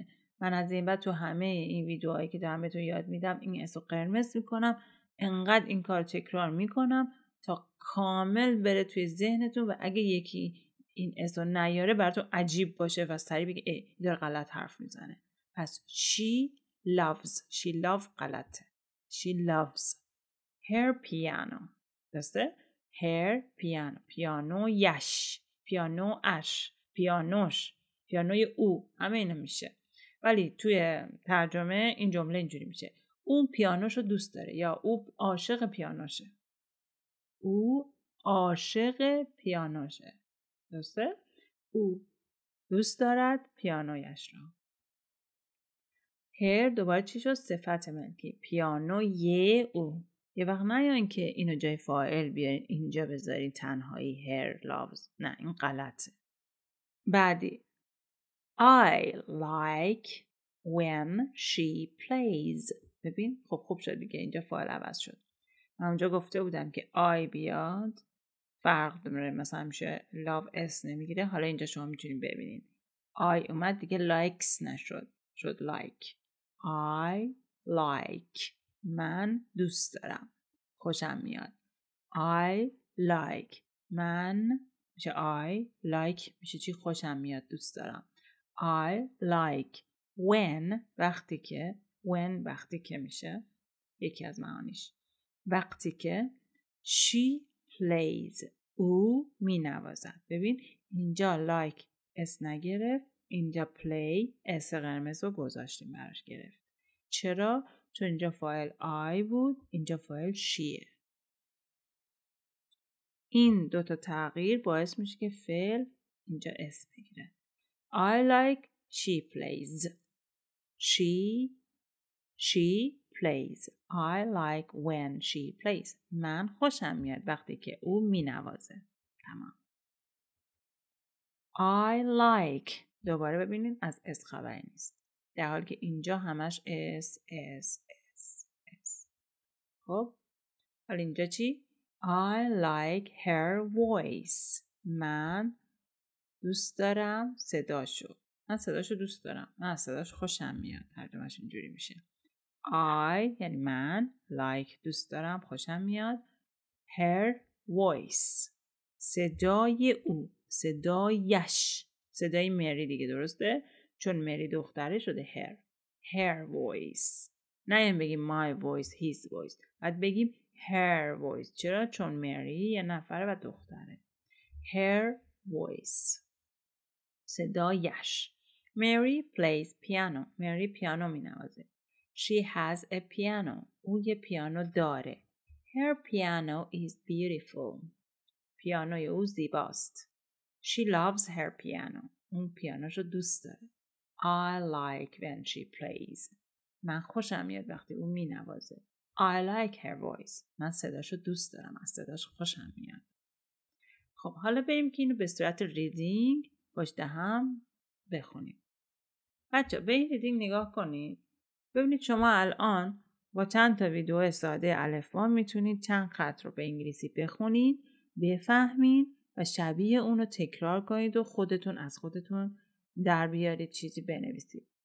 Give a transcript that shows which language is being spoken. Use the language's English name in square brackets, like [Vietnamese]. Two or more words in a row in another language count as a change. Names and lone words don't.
[Persian] من از این بعد تو همه این ویدیوهایی که دارم بهتون یاد میدم این اسو قرمز میکنم. انقدر این کار تکرار میکنم تا کامل بره توی ذهنتون و اگه یکی این اسو نیاره براتون عجیب باشه و سریع بگه ای داره غلط حرف میزنه. پس [English] she loves [Persian] غلطه. [English] she loves her piano. درسته؟ her piano. [Persian] پیانویش. پیانوش. پیانوی او. همه اینا میشه. ولی توی ترجمه این جمله اینجوری میشه: اون پیانوشو دوست داره یا او عاشق پیانوشه. او عاشق پیانوشه. درسته؟ او دوست دارد پیانویش را. هر دوباره چی شد؟ صفت ملکی. پیانو یه او. یه وقت نیاین که اینو جای فاعل بیارین اینجا بذارین تنهایی [English] her loves. [Persian] نه این غلطه. بعدی [English] I like when she plays. [Persian] ببین خب خوب شد دیگه، اینجا فاعل عوض شد. من اونجا گفته بودم که I بیاد فرق داره، مثلا میشه love s نمیگیره. حالا اینجا شما میتونین ببینین I اومد دیگه likes نشد، شد like. [English] I like [Persian] من دوست دارم، خوشم میاد. [English] I like [Persian] من میشه [English] I like [Persian] میشه چی؟ خوشم میاد، دوست دارم. [English] I like when [Persian] وقتی که میشه یکی از معانیش وقتی که [English] she plays [Persian] او می نوازد. ببین اینجا like اس نگرفت، اینجا play اس قرمز رو گذاشتیم براش گرفت. چرا؟ چون اینجا فاعل I بود، اینجا فاعل sheه. این دوتا تغییر باعث میشه که فعل اینجا اس بگیره. [English] I like she plays. She plays. I like when she plays. [Persian] من خوشم میاد وقتی که او می نوازه. تمام. [English] I like. [Persian] دوباره ببینید از اس خبری نیست. در حالی که اینجا همش اس. خب حالا اینجا چی؟ [English] I like her voice. [Persian] من دوست دارم صداشو. من صداشو دوست دارم. من از صداش خوشم میاد. ترجمهش اینجوری میشه. I یعنی من like دوست دارم خوشم میاد. [English] Her voice [Persian] صدای او، صدایش، صدای مری دیگه، درسته؟ چون مری دختره شده [English] her voice. [Persian] نه این بگیم [English] my voice his voice، [Persian] بعد بگیم [English] her voice. [Persian] چرا؟ چون مری یه نفره و دختره. [English] her voice [Persian] صدایش. [English] Mary plays piano. [Persian] مری پیانو می نوازه. [English] She has a piano. [Persian] او یه پیانو داره. [English] Her piano is beautiful. [Persian] پیانوی او زیباست. [English] She loves her piano. [Persian] اون پیانوشو دوست داره. [English] I like when she plays. [Persian] من خوشم میاد وقتی او می نوازه. [English] I like her voice. [Persian] من صداشو دوست دارم. از صداش خوشم میاد. خب حالا بریم که اینو به صورت ریدینگ پشت هم بخونیم. بچه به این ریدینگ نگاه کنید. ببینید شما الان با چند تا ویدیو ساده الفبا میتونید چند خط رو به انگلیسی بخونید، بفهمید و شبیه اون رو تکرار کنید و خودتون از خودتون در بیارید، چیزی بنویسید.